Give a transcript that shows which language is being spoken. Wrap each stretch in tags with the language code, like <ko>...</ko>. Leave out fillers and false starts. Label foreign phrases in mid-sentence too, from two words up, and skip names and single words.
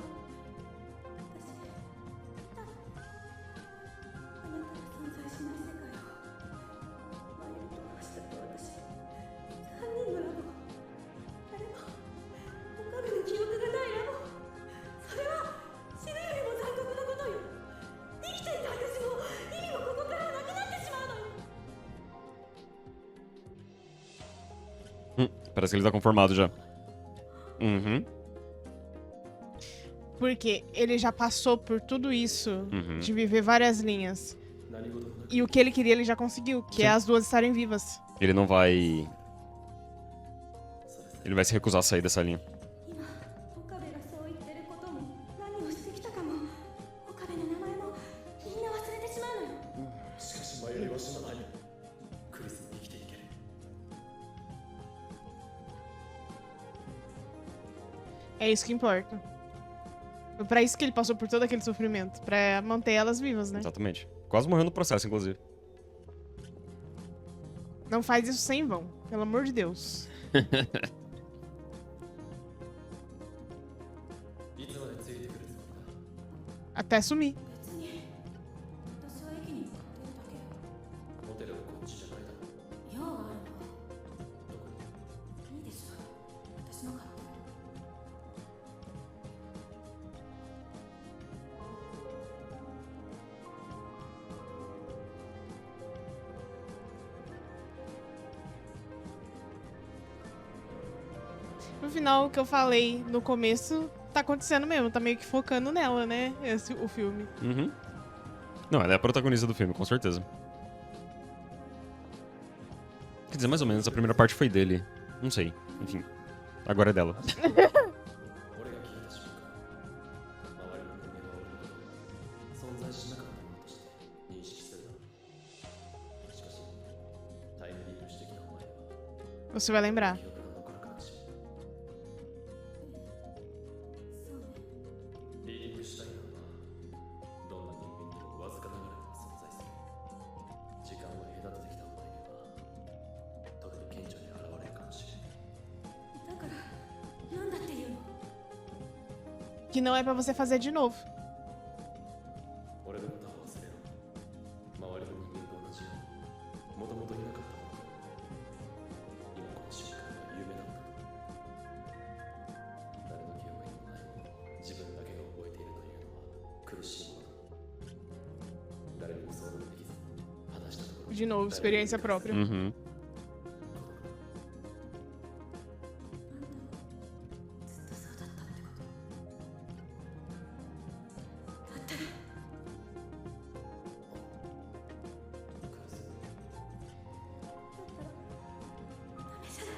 <ja>私だあなたが存在しない世界をマユリと橋田と私3人のラボ、誰も岡部の記憶がないラボ。それは死ぬよりも残酷なことよ。生きていた私も意味もここからなくなってしまうのよ。</ja> <pt>Parece que ele tá conformado já. Uhum. Porque ele já passou por tudo isso Uhum. de viver várias linhas.</pt> <ja>何事もなく</ja> <pt>E o que ele queria, ele já conseguiu, que é as duas estarem vivas. Ele não vai. Ele vai se recusar a sair dessa linha.</pt> <ja>今岡部がそう言ってることも何をしてきたかも岡部の名前もみんな忘れてしまうのよ。しかし迷いは死なない。クリスも生きていける。</ja> <pt>É isso que importa. Foi pra isso que ele passou por todo aquele sofrimento. Pra manter elas vivas, né? Exatamente. Quase morreu no processo, inclusive. Não faz isso sem vão. Pelo amor de Deus.</pt> <ja>いつまでついてくるつもりだ。</ja> <pt>Até sumir.</pt> <ja>別に私は駅に向かっているだけ。ホテルはこっちじゃないだろう。用があるのはどこに。いいでしょう。私の勝手。</ja> <pt>No final, o que eu falei no começo tá acontecendo mesmo. Tá meio que focando nela, né? O filme. Uhum. Não, ela é a protagonista do filme, com certeza. Quer dizer, mais ou menos, a primeira parte foi dele. Não sei. Enfim. Agora é dela.</pt> <ja>俺が消えた瞬間、周りの人間は俺のこと存在しなかったものとして認識するだろう。しかし、タイムリープしてきたお前は</ja> <pt>Você vai lembrar.</pt> <ja>記憶が残るかもしれない。そうね。リーディングシュタイナーはどんな人間にもわずかながらでも存在する。時間を隔ててきたお前には特に顕著に現れるかもしれない。だからなんだっていうの？</ja> <pt>Que não é pra você fazer de novo.</pt> <ja>俺のことは忘れろ。周りの人間と同じようにもともといなかったものと今この瞬間は夢なんだ。誰の記憶にもないものを自分だけが覚えているというのは苦しいものだ。誰にも相談できず話したところ</ja> <pt>De novo, experiência própria. Uhum.</pt> <ja>ずっとそうだったってこと？だったらダメじゃない。</ja>